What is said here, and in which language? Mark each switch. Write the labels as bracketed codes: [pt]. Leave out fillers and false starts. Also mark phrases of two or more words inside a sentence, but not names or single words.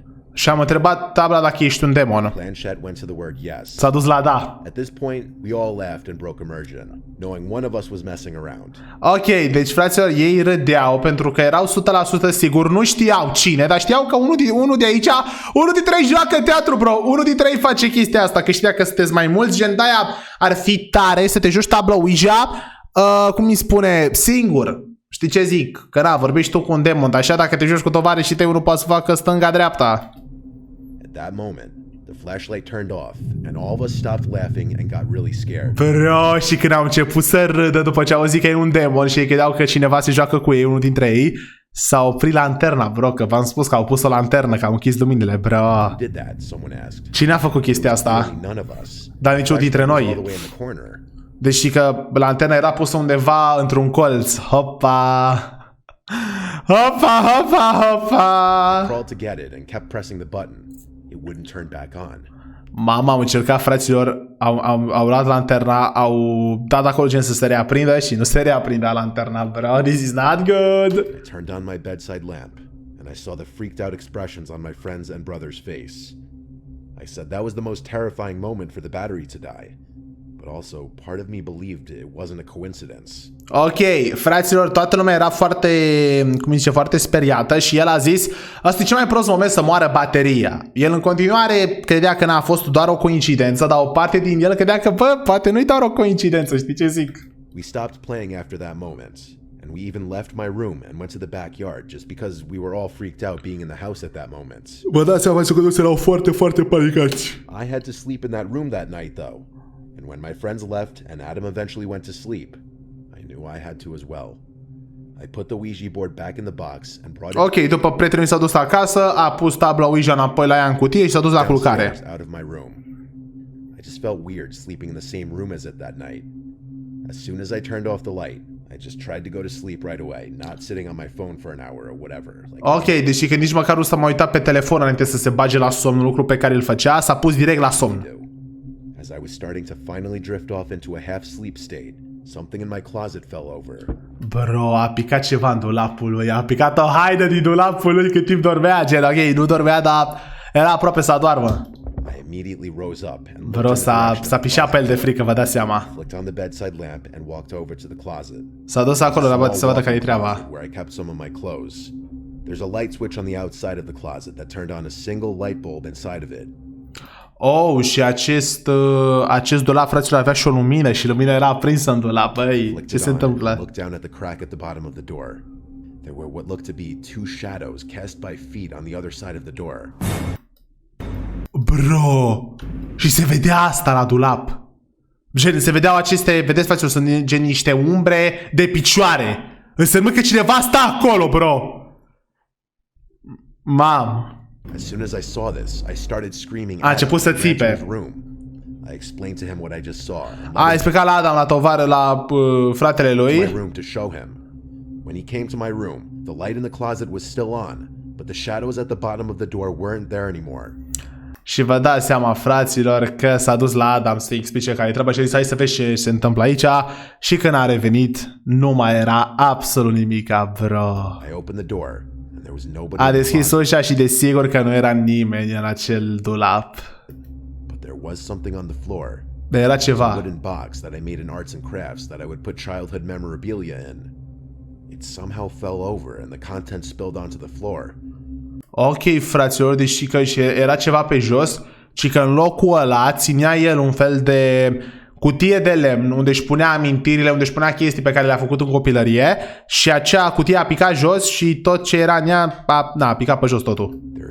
[ro] Și am întrebat tabla dacă ești un demon. [en] Planchette went to the word yes. [ro] S-a dus la da. [en] At this point, we all laughed and broke immersion, knowing one of us was messing around. [ro] Ok, deci fraților, ei râdeau pentru că erau 100% siguri, nu știau cine, dar știau că unul de aici, unul dintre ei joacă teatru, bro, unul dintre ei face chestia asta, că știa că sunteți mai mulți, gen de-aia ar fi tare să te joci tabla Ouija, cum îi spune, singur. Știi ce zic? Că na, vorbești tu cu un demon, dar așa dacă te joci cu tovarășii tăi, unul poate să facă stânga-dreapta. [en] At that moment, the flashlight turned off, and all of us stopped laughing and got really scared. [ro] Bro, și când au început să râdă după ce au zis că e un demon și ei credeau că cineva se joacă cu ei, unul dintre ei, s-a oprit lanterna, bro, că v-am spus că au pus o lanternă, că au închis luminile, bro. Cine a făcut chestia asta? Dar niciunul dintre noi. Deși că lanterna era pusă undeva într-un colț. Hopa! Hopa, hopa, hopa! Mama, am încercat, fraților, au luat lanterna, au dat acolo gen să se reaprindă și nu se reaprindea lanterna, bro. [en] This is not good. I turned on my bedside lamp and I saw the freaked out expressions on my friend's and brother's face. I said that was the most terrifying moment for the battery to die. But also, part of me believed it wasn't a coincidence. [ro] Ok, fraților, toată lumea era foarte, cum zice, foarte speriată și el a zis, asta e cel mai prost moment să moară bateria. El în continuare credea că n-a fost doar o coincidență, dar o parte din el credea că, bă, poate nu-i doar o coincidență, știi ce zic? [en] We stopped playing after that moment, and we even left my room and went to the backyard just because we were all freaked out being in the house at that moment. [ro] Vă dați seama că toți erau foarte, foarte panicați. [en] I had to sleep in that room that night, though. And when my friends left and Adam eventually went to sleep, I knew I had to as well. I put the Ouija board back in the box and brought it. [ro] Ok, după prietenul s-a dus acasă, a pus tabla Ouija înapoi la ea în cutie și s-a dus la culcare. [en] Out of my room. I just felt weird sleeping in the same room as it that night. As soon as I turned off the light, I just tried to go to sleep right away, not sitting on my phone for an hour or whatever. [ro] Ok, deși că nici măcar nu s-a mai uitat pe telefon înainte să se bage la somn, lucru pe care îl făcea, s-a pus direct la somn. [en] As I was starting to finally drift off into a half-sleep state, something in my closet fell over. [ro] Bro, a picat ceva în dulapul lui, a picat o haidă din dulapul lui cât timp dormea, gen, ok, nu dormea, dar era aproape să adormă. [en] I immediately rose up and [ro] bro, s-a pișat pe el de frică, vă dați seama. [en] Flicked on the bedside lamp and walked over to the closet. [ro] S-a dus acolo la băt să vadă care-i treaba. [en] Where I kept some of my clothes. There's a light switch on the outside of the closet that turned on a single light bulb inside of it. [ro] Oh, și acest dulap, fraților, avea și o lumină și lumina era aprinsă în dulap. Băi, ce se întâmplă? [en] Looked down at the crack at the bottom of the door. There were what looked to be two shadows cast by feet on the other side of the door. [ro] Bro, și se vedea asta la dulap. Gen, se vedeau aceste, vedeți, fraților, sunt gen niște umbre de picioare. Înseamnă că cineva stă acolo, bro. Mam. [en] As soon as I saw this, I started screaming. [ro] A început să țipe. [en] I explained to him what I just saw. [ro] A explicat la Adam, la tovară, la fratele lui. [en] My room to show him. When he came to my room, the light in the closet was still on, but the shadows at the bottom of the door weren't there anymore. [ro] Și vă dați seama, fraților, că s-a dus la Adam să-i explice care-i treaba și a zis, hai să vezi ce se întâmplă aici. Și când a revenit, nu mai era absolut nimica, bro. [en] I opened the door. [ro] A deschis ușa și desigur că nu era nimeni în acel dulap. Dar era ceva. [en] Wooden box that I made in arts and crafts that I would put childhood memorabilia in. It somehow fell over and the contents spilled onto the floor. [ro] Ok, fraților, deși că era ceva pe jos, ci că în locul ăla ținea el un fel de cutie de lemn unde își punea amintirile, unde își punea chestii pe care le-a făcut în copilărie și acea cutie a picat jos și tot ce era în ea a picat pe jos totul.